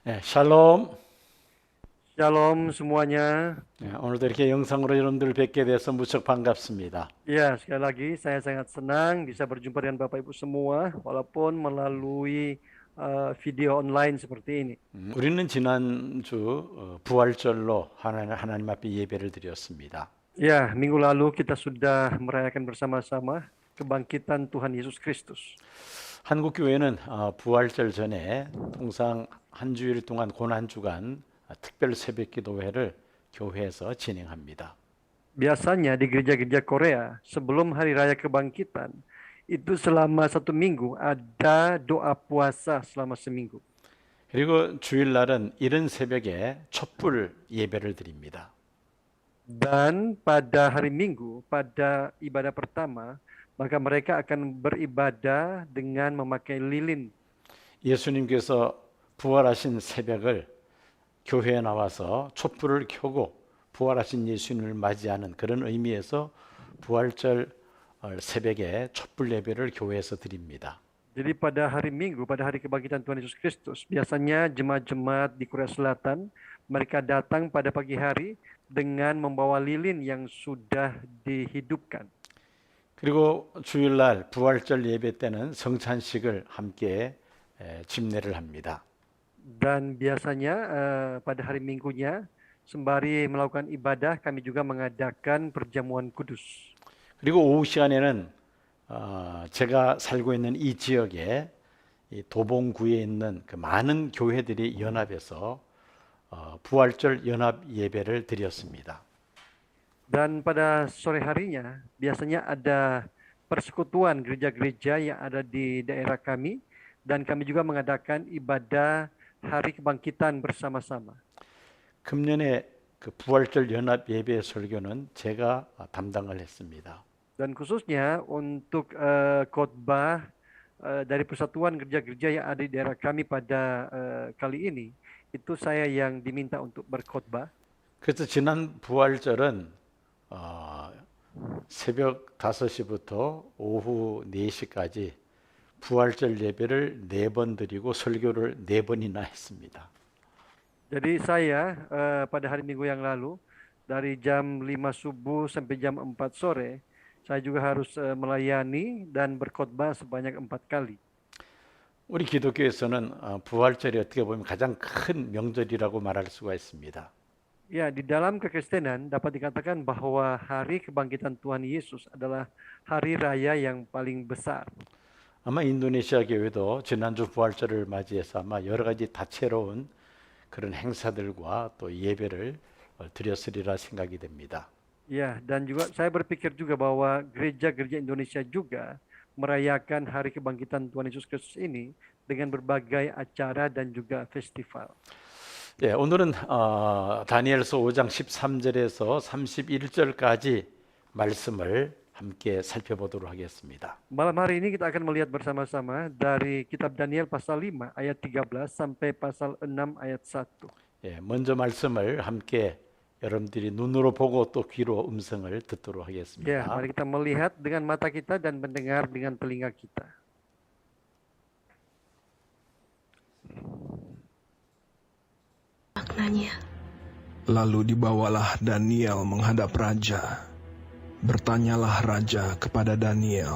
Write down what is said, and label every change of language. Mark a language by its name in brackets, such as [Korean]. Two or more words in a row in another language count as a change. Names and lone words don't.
[Korean] 샬롬. [Indonesian] Shalom semuanya. [Korean] 오늘도 이렇게 영상으로 여러분들 뵙게 돼서 무척 반갑습니다. [Indonesian] Ya, sekali lagi saya sangat senang bisa berjumpa dengan Bapak Ibu semua, walaupun melalui video online seperti ini. [Korean] 우리는 지난주 부활절로 하나님 앞에 예배를 드렸습니다. [Indonesian] Ya, minggu lalu kita sudah merayakan bersama-sama kebangkitan Tuhan Yesus Kristus. [Korean] 한국 교회는 부활절 전에 통상 한 주일 동안 고난 주간 특별 새벽 기도회를 교회에서 진행합니다. [Indonesian] Biasanya di gereja-gereja Korea, sebelum Hari Raya Kebangkitan, itu selama 1 minggu ada doa puasa selama seminggu. [Korean] 그리고 주일날은 이른 새벽에 촛불 예배를 드립니다. [Indonesian] Dan pada hari Minggu, pada ibadah pertama, maka mereka akan beribadah dengan memakai lilin. [Korean] 예수님께서 부활하신 새벽을 교회에 나와서 촛불을 켜고 부활하신 예수님을 맞이하는 그런 의미에서 부활절 새벽에 촛불 예배를 교회에서 드립니다. [Indonesian] Jadi pada hari Minggu, pada hari kebangkitan Tuhan Yesus Kristus, biasanya jemaat-jemaat di Korea Selatan, mereka datang pada pagi hari dengan membawa lilin yang sudah dihidupkan. [Korean] 그리고 주일날 부활절 예배 때는 성찬식을 함께 집례를 합니다. [Indonesian] Dan biasanya pada hari Minggunya, sembari melakukan ibadah, kami juga mengadakan perjamuan kudus. [Korean] 그리고 오후 시간에는 제가 살고 있는 이 지역에 이 도봉구에 있는 그 많은 교회들이 연합해서 부활절 연합 예배를 드렸습니다. [Indonesian] Dan pada sore harinya, biasanya ada persekutuan gereja-gereja yang ada di daerah kami, dan kami juga mengadakan ibadah hari kebangkitan bersama-sama. [Korean] 금년에 그 부활절 연합 예배 설교는 제가 담당을 했습니다. [Indonesian] Dan khususnya untuk khotbah dari persatuan gereja-gereja yang ada di daerah kami pada kali ini, itu saya yang diminta untuk berkhotbah. [Korean] 그래서 지난 부활절은 새벽 5시부터 오후 4시까지 부활절 예배를 4번 드리고 설교를 4번이나 했습니다. [Indonesian] Jadi saya pada hari Minggu yang lalu dari jam 5 subuh sampai jam 4 sore saya juga harus melayani dan berkhotbah sebanyak 4 kali. [Korean] 우리 기독교에서는 부활절이 어떻게 보면 가장 큰 명절이라고 말할 수가 있습니다. [Indonesian] Ya, di dalam kekristenan dapat dikatakan bahwa hari kebangkitan Tuhan Yesus adalah hari raya yang paling besar. [Korean] 아마 인도네시아 교회도 지난주 부활절을 맞이해서 아마 여러 가지 다채로운 그런 행사들과 또 예배를 드렸으리라 생각이 됩니다. [Indonesian] Ya, dan juga saya berpikir juga bahwa gereja-gereja Indonesia juga merayakan hari kebangkitan Tuhan Yesus Kristus ini dengan berbagai acara dan juga festival. [Korean] 예, 오늘은 다니엘서 5장 13절에서 31절까지 말씀을 함께 살펴보도록 하겠습니다. [Indonesian] Malam hari ini kita akan melihat bersama-sama dari kitab Daniel pasal 5 ayat 13 sampai pasal 6 ayat 1. [Korean] 예, 먼저 말씀을 함께 여러분들이 눈으로 보고 또 귀로 음성을 듣도록 [Indonesian] Ya, [Korean] 하겠습니다. [Indonesian] mari kita melihat dengan mata kita dan mendengar dengan telinga kita. Maknanya. Lalu dibawalah Daniel menghadap raja. Bertanyalah raja kepada Daniel,